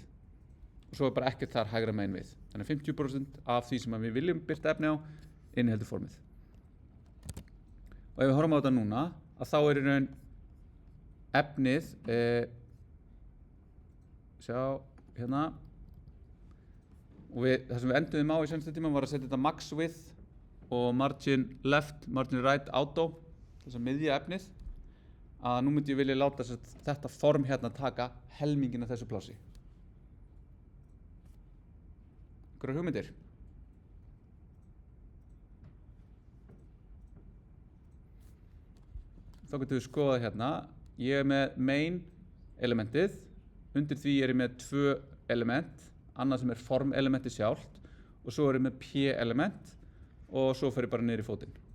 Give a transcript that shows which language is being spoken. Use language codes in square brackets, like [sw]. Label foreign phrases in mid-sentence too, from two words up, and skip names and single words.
[is] Og svo er bara ekkert þar hægra megin við. Þannig að 50% af því sem við viljum birta efni á inniheldur formið. Og ef við horfum á þetta núna, að þá er í raun efnið, sjá hérna, og það sem við enduðum á í sensta tíma var að setja þetta [en] max width [is] og [en] margin left, margin right auto, [is] þess að miðja efnið, að nú myndi ég vilja láta þetta form hérna taka helmingin af þessu plássi. Einhverjar hugmyndir? Þá getum við skoðað hérna, ég er með main elementið, undir því er ég með 2 element, annað sem er form elementi sjálft og svo er ég með p element og svo fer ég bara niður í fótinn.